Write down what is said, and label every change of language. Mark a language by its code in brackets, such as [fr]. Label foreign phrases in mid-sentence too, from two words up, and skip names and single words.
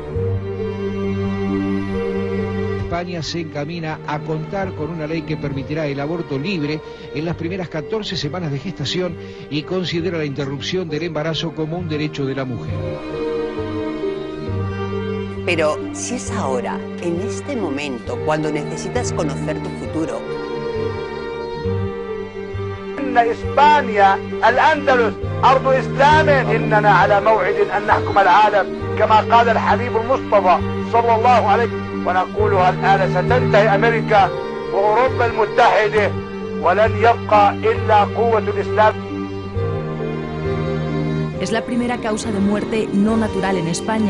[es] España se encamina a contar con una ley que permitirá el aborto libre en las primeras 14 semanas de gestación y considera la interrupción del embarazo como un derecho de la mujer. Pero si es ahora, en este momento, cuando necesitas conocer tu futuro. [ar] إسبانيا الأندلس أرض إسلام إننا على موعد أن نحكم العالم كما قال الحبيب المصطفى صلى الله عليه ونقولها الآن ستنتهي أمريكا وأوروبا المتحدة ولن يبقى إلا قوة الإسلام. [es] Es la primera causa de muerte no natural en España.